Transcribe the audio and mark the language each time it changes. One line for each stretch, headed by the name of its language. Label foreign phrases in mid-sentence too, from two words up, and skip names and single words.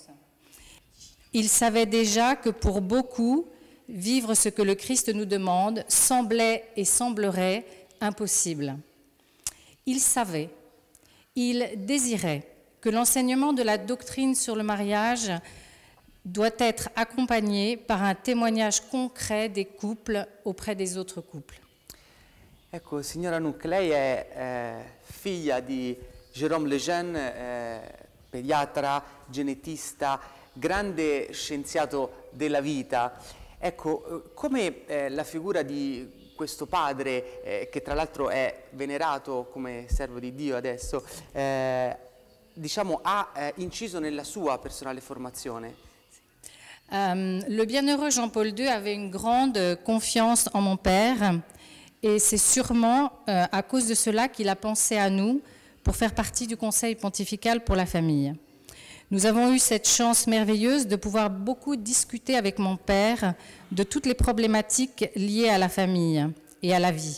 French: Il savait déjà que pour beaucoup, vivre ce que le Christ nous demande semblait et semblerait impossible. Il savait, il désirait que l'enseignement de la doctrine sur le mariage doit être accompagné par un témoignage concret des couples auprès des autres couples.
Italian: Ecco, signora Anouk, lei è figlia di Jérôme Lejeune, pediatra, genetista, grande scienziato della vita. Ecco, come la figura di questo padre, che tra l'altro è venerato come servo di Dio adesso, diciamo, ha inciso nella sua personale formazione?
French: Le bienheureux Jean-Paul II avait une grande confiance en mon père et c'est sûrement à cause de cela qu'il a pensé à nous pour faire partie du Conseil pontifical pour la famille. Nous avons eu cette chance merveilleuse de pouvoir beaucoup discuter avec mon père de toutes les problématiques liées à la famille et à la vie.